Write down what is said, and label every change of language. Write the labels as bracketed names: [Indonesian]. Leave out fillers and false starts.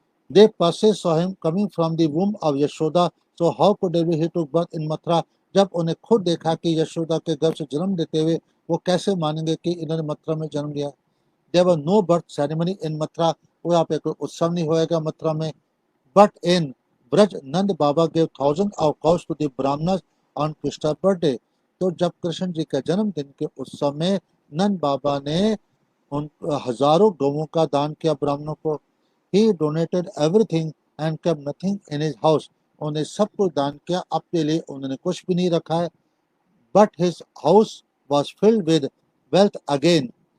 [English] They perceived saw him coming from the womb of Yashoda. So how could he took birth in Mathura? [Hindi] जब उन्हें खुद देखा कि यशोदा के गर्भ से जन्म देते हुए, वो कैसे मानेंगे कि इन्होंने मथुरा में जन्म लिया. [English] There was no birth ceremony in Mathura. [Hindi] वो यहाँ पे कोई उत्सव नहीं होएगा मथुरा में. [English] But in Braj, Nand Baba gave thousands of cows to the Brahmanas on Krishna's birthday. [Hindi] तो जब कृष्ण जी के जन्मदिन के उत्सव में नंद बाबा ने उन हजारों गौओं का दान किया ब्राह्मणों को. [English] He donated everything and kept nothing in his house. [Hindi] उन्हें सब कुछ दान किया, अपने लिए उन्होंने कुछ भी नहीं रखा है। [English] But his house was filled with wealth again.